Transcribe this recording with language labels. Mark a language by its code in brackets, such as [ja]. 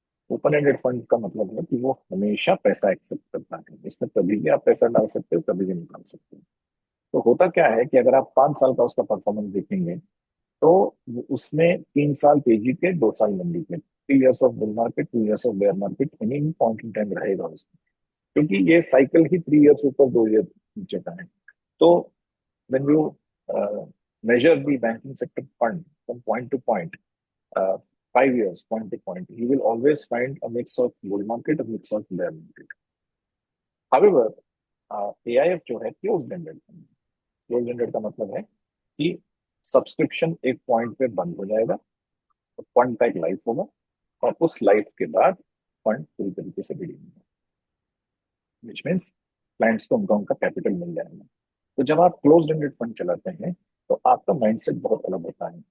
[hi] Open ended fund का मतलब है कि वो हमेशा पैसा एक्सेप्ट करता है, इसमें कभी भी आप पैसा डाल सकते हो, कभी भी निकाल सकते हो. तो होता क्या है कि अगर आप 5 साल का उसका परफॉर्मेंस देखेंगे तो उसमें 3 साल तेजी के, 2 साल मंदी के, [en] 3 years of bull market, 2 years of bear market, any point in time [hi] रहेगा उसमें, क्योंकि ये साइकिल ही 3 years ऊपर, 2 year नीचे का है. [en] तो when you measure the banking sector fund from point to point, 5 years, point to point, you will always find a mix of bull market, a mix of bear market. However, AIF जो है closed ended fund. [hi] Closed ended का मतलब है कि subscription एक point पे बंद हो जाएगा, तो फंड का एक लाइफ होगा और उस लाइफ के बाद फंड पूरी तरीके से रिडीम होगा, [en] which means [hi] क्लाइंट्स को उनका कैपिटल मिल जाएगा. तो जब आप क्लोज्ड एंडेड फंड चलाते हैं तो आपका माइंडसेट बहुत अलग होता है.